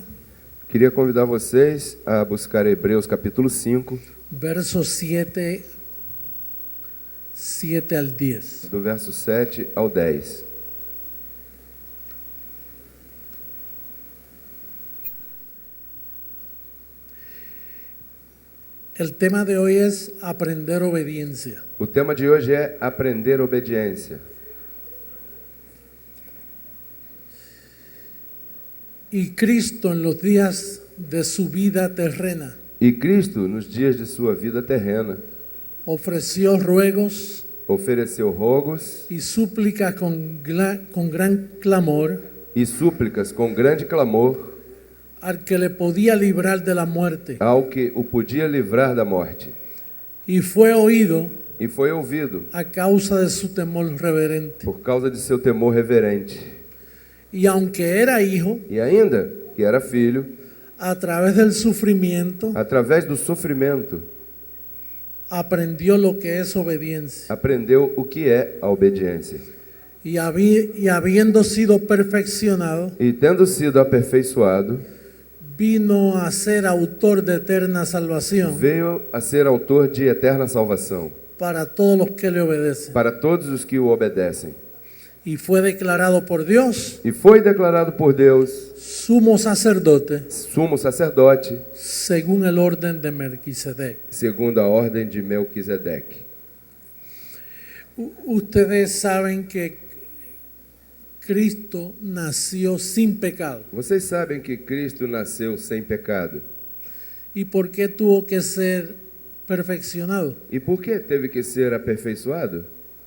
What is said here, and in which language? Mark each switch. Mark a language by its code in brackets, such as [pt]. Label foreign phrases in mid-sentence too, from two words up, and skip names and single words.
[pt] Queria convidar vocês a buscar Hebreus capítulo 5, [es] versos 7 al 10. [pt] do verso 7 ao 10. [es] El tema de hoy es aprender obediencia. [pt] O tema de hoje é aprender obediência. [es] Y Cristo en los días de su vida terrena [pt] E Cristo, nos dias de sua vida terrena, [es] ofreció ruegos [pt] ofereceu rogos [es] y súplicas con gran clamor [pt] e súplicas com grande clamor [es] al que le podía librar de la muerte, [pt] ao que o podia livrar da morte. [es] y fue oído [pt] E foi ouvido [es] a causa de su temor reverente. [pt] por causa de seu temor reverente. [es] Y aunque era hijo, [pt] E ainda que era filho, [es] a través del sufrimiento [pt] através do sofrimento, [es] aprendió lo que es obediencia. [pt] aprendeu o que é a obediência. [es] Y habiendo sido perfeccionado, [pt] E tendo sido aperfeiçoado, [es] vino a ser autor de eterna salvación [pt] veio a ser autor de eterna salvação [es] para todos los que le obedecen. [pt] para todos os que o obedecem. [es] Y fue declarado por Dios [pt] E foi declarado por Deus [es] sumo sacerdote [pt] sumo sacerdote, [es] según el orden de Melquisedec. [pt] segundo a ordem de Melquisedeque. [es] Ustedes saben que Cristo nació sin pecado. [pt] Vocês sabem que Cristo nasceu sem pecado. [es] ¿Y por qué tuvo que ser perfeccionado? [pt] E por que teve que ser aperfeiçoado?